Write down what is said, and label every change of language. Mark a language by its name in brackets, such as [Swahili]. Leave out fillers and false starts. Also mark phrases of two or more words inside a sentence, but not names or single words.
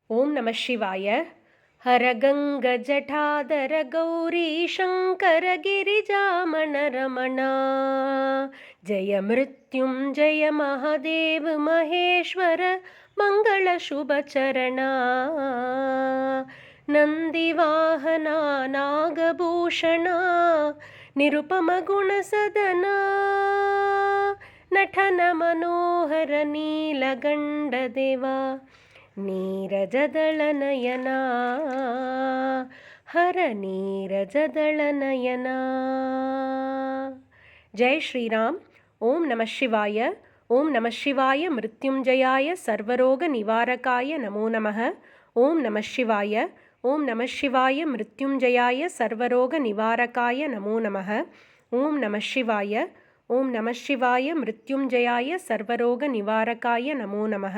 [Sanskrit] ஓம் நம சிவாய. ஹரகங்கஜடாதர கௌரி சங்கர கிரிஜாமண ரமணா, ஜய மிருத்யுஞ்சய மகாதேவ மகேஸ்வர மங்கள சுபச்சரணா, நந்திவாகனா நாகபூஷணா நிருபம குணசதனா, ನಟನ ಮನೋಹರ ನೀಲಗಂಡದೇವಾ, ನೀರಜದಳನಯನ ಹರ ನೀರಜದಳನಯನ. ಜೈ ಶ್ರೀರಾಮ್. ಓಂ ನಮಃ ಶಿವಾಯ. ಓಂ ನಮಃ ಶಿವಾಯ ಮೃತ್ಯುಂಜಯಾಯ ಸರ್ವರೋಗ ನಿವಾರಕಾಯ ನಮೋ ನಮಃ. ಓಂ ನಮಃ ಶಿವಾಯ. ಓಂ ನಮಃ ಶಿವಾಯ ಮೃತ್ಯುಂಜಯಾಯ ಸರ್ವರೋಗ ನಿವಾರಕಾಯ ನಮೋ ನಮಃ. ಓಂ ನಮಃ ಶಿವಾಯ. ಓಂ ನಮಃ ಶಿವಾಯ ಮೃತ್ಯುಂಜಯಾಯ ಸರ್ವರೋಗ ನಿವಾರಕಾಯ ನಮೋ ನಮಃ.